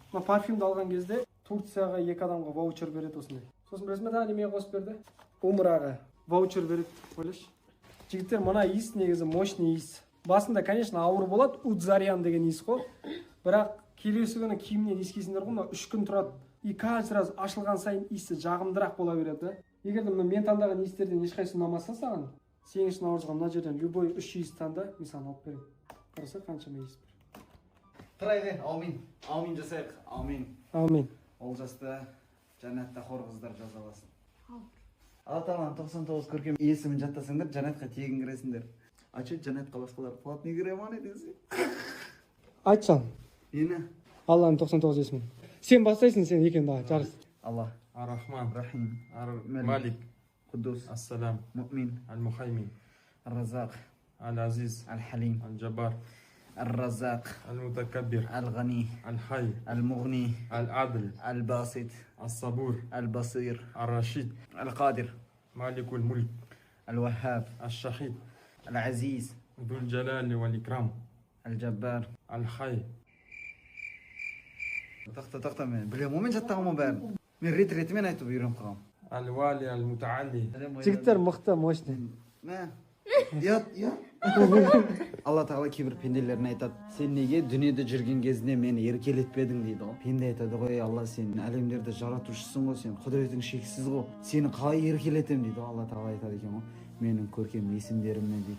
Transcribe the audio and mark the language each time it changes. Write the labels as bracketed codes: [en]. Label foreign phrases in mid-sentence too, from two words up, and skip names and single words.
[kk] Мына парфюмді алған кезде Турцияға 2 адамға ваучер береді осындай. Сосын білесің ба, тағы неме қосып берді? Умраға ваучер береді, ойлашы. Жігіттер, мына иіс негізі мощный иіс. Басында, конечно, ауыр болады, Удзариан деген иіс қой. Бірақ келесі күні киімнен иіскейсіңдер ғой, мына 3 күн тұрады. [ru] И каждый раз [kk] ашылған сайын иісі жағымдырақ бола береді. Егер де мен таңдаған иістерден ешқайсысы ұнамаса саған, 8 наурызға мына жерден любой 3 иіс таңда, мен саған алып беремін. Қараса қаншама иіс бар. Тұрайғы, аумин. Аумин жасайық. Аумин. Аумин. Олжасты жәннатта хор қыздар жазаласын. Алла тағаланың 99 көркем есімін жаттасаңдар, жәннатқа тегін кіресіңдер. [ru] А че [kk] жәннатқа басқалар платный кіре ма не десе? Айтсам. Нені? Алланың 99 есімін. Сен бастайсың, сен екен дағы жарыс. Аллах. Ар-Рахман, Рахим. Малик, Кудус. Ассалам, Муъмин. Аль-Мухаймин, Ар-Разақ. Аль-Азиз, Аль-Халим. Аль-Джабар, Ар-Разақ. Аль-Мутакаббир, Al-Ghani. Аль-Хай, Al-Mughni. Аль-Адл, Al-Basit. Ас-Сабур, Al-Basir. Ар-Рашид, Al-Qadir. Маликуль Мульк, Al-Wahhab. Аш-Шахид, Al-Aziz. Дуль-Джалали валь-Икрам, Al-Jabbar. Аль-Хай. Тоқта мен білем, мен жаттағым бәрін. Мен рет-ретімен айтып үйреніп қалам. Аль-Вали, Аль-Мутаалли. Жігіттер мықты, мощный. Мә, ят. Алла тағала кейбір пенделерін айтады. Сен неге дүниеде жүрген кезінде мені еркелетпедің дейді ғой. Пенде айтады ғой, Алла сен әлемдерді жаратушысың ғой, сен құдіретің шексіз ғой. Сені қалай еркелетем дейді ғой. Алла тағала айтады екен ғой. Менің көркем есімдеріммен дейді.